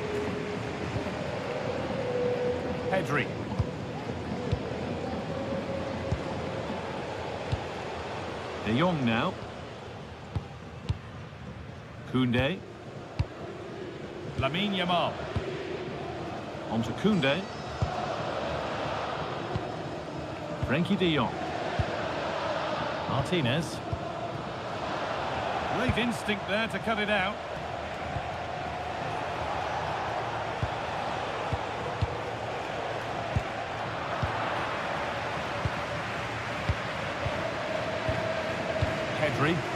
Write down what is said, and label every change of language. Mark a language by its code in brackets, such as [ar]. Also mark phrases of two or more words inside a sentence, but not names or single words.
[en] Pedri. De Jong now. Koundé. Lamine Yamal. On to Koundé. Frenkie de Jong. Martinez. Great instinct there to cut it out. Pedri.